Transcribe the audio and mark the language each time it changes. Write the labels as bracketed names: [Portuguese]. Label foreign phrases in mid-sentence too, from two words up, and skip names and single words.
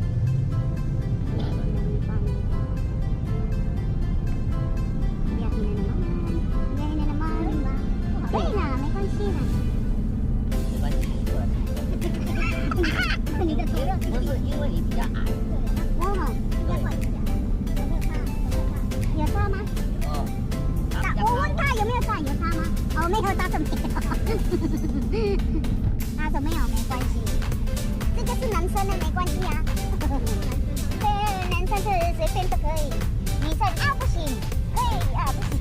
[Filipino] Biyahe na naman. Biyahe na naman. Okay na, may pansinan. Hindi ka turo. Oo. Yosama? Oo. [Chinese] 有没有算有差吗？哦，没有，倒是没有。他说没有，没关系。这个是男生的，没关系啊。对，男生是随便都可以，女生啊不行，可以啊不行。